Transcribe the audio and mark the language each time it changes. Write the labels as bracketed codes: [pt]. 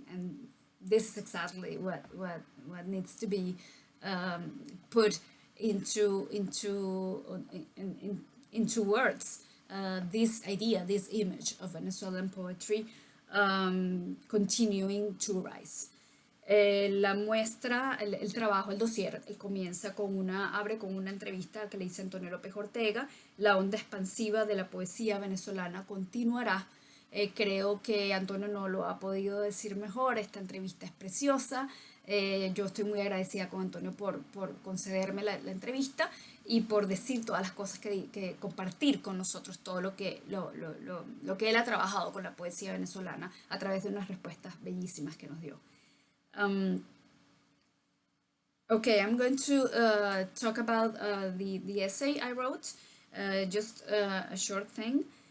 [en] And this is exactly what needs to be put into words. This idea, this image of Venezuelan poetry continuing to rise. [es] La muestra, el trabajo, el dossier, abre con una entrevista que le hice a Antonio López Ortega. La onda expansiva de la poesía venezolana continuará. Creo que Antonio no lo ha podido decir mejor. Esta entrevista es preciosa. Yo estoy muy agradecida con Antonio por concederme la entrevista y por decir todas las cosas que compartir con nosotros, todo lo que él ha trabajado con la poesía venezolana a través de unas respuestas bellísimas que nos dio. [en] Okay, I'm going to talk about the essay I wrote, just a short thing.